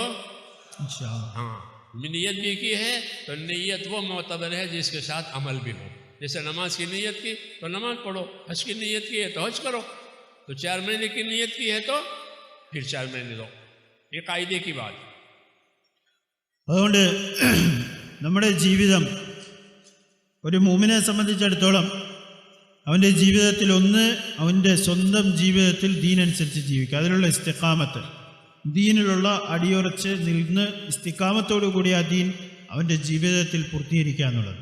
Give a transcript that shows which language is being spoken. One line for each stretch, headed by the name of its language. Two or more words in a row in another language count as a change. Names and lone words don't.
Urdu: انشاءاللہ. ہاں، نیت بھی کی ہے تو نیت وہ معتبر ہے جس کے ساتھ عمل بھی ہو. جیسے نماز کی نیت کی تو نماز پڑھو، حج کی نیت کی ہے تو حج کرو. تو 4 مہینے کی نیت کی ہے تو پھر 4 مہینے دو. یہ قاعدے کی بات.
Malayalam: അതുകൊണ്ട് നമ്മുടെ ജീവിതം ഒരു മുഅ്മിനെ സംബന്ധിച്ചിടത്തോളം അവൻ്റെ ജീവിതത്തിൽ ഒന്ന് അവൻ്റെ സ്വന്തം ജീവിതത്തിൽ ദീനനുസരിച്ച് ജീവിക്കുക, അതിനുള്ള ഇസ്തിഖാമത്ത്, ദീനിലുള്ള അടിയുറച്ച് നിന്ന് ഇസ്തിഖാമത്തോടു കൂടി ആ ദീൻ അവൻ്റെ ജീവിതത്തിൽ പൂർത്തീകരിക്കുക എന്നുള്ളത്.